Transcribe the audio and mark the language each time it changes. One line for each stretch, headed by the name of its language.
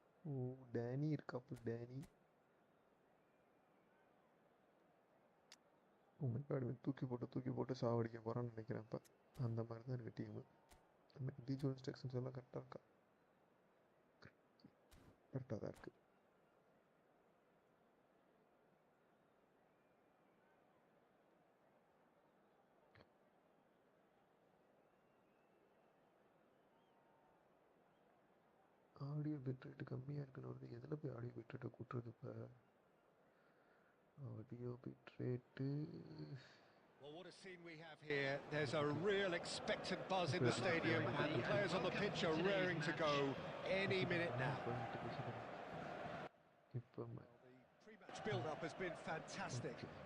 Tamil: Oh, Danny இருக்காப்புல Danny.
English: Oh my god,
Tamil: இவன் தூக்கி போட்டு சாவடிக்க போறான்னு நினைக்கிறேன். இப்போ அந்த மாதிரி தான் இருக்கு டீமு.
English: individual instructions
Tamil: எல்லாம் கரெக்டாக இருக்கா? கரெக்டாக தான் இருக்கு. ஆடியோ பிட் ரேட்டு கம்மியாக இருக்குன்னு வருது. எதில் போய் ஆடியோ பிட் ரேட்டை கூட்டுறது இப்போ?
English: Audio bit rate Well, what a scene we have here. There's a real expectant buzz in the stadium, and the players on the pitch are raring to go any minute now.
Tamil: இப்போ
English: Well, the pre-match build-up has been fantastic.